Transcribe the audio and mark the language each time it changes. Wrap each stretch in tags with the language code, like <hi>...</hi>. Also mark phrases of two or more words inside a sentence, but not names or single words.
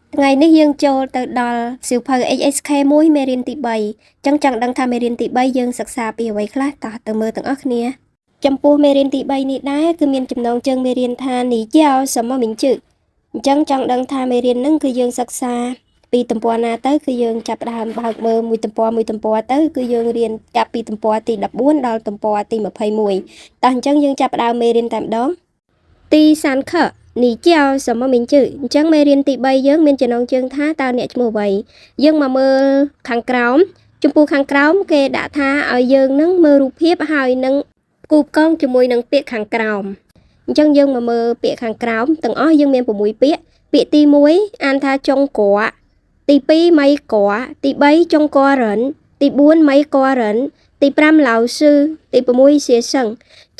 <km>ថ្ងៃនេះយើងចូលទៅដល់សៀវភៅ HSK មួយមេរៀនទី3ចឹងចង់ដឹងថាមេរៀនទី3យើងសិក្សាពីអ្វីខ្លះតោះទៅមើលទាំងអស់គ្នាចំពោះមេរៀនទី3នេះដែរគឺមានចំណងជើងមេរៀនថា</km> <zh>你叫什么名字</zh> <km>អញ្ចឹងចង់ដឹងថាមេរៀនហ្នឹងគឺយើងសិក្សាពីទំព័រណាទៅគឺយើងចាប់ផ្ដើមបើកមើលមួយទំព័រទៅគឺយើងរៀនចាប់ ពីទំព័រទី14ដល់ទំព័រទី21តោះអញ្ចឹងយើងចាប់ផ្ដើមមេរៀនតែម្ដងទី 3</km> <zh>课你叫什么名字</zh> <km>អញ្ចឹងមេរៀនទី3យើងមានចំណងជើងថាតើអ្នកឈ្មោះអ្វីយើងមកមើលខាងក្រោមចំពោះខាងក្រោមគេដាក់ថាឲ្យយើងនឹងមើលរូបភាពហើយនឹងគូផ្គង ជាមួយនឹងពាក្យខាងក្រោមអញ្ចឹងយើងមកមើលពាក្យខាងក្រោមទាំងអស់យើងមាន6ពាក្យពាក្យទី1អានថាចុងកួទី2ម៉ៃកួទី3ចុងកួរិនទី4ម៉ៃកួរិនទី5ឡៅស៊ឺទី6សៀសឹងចឹ</km>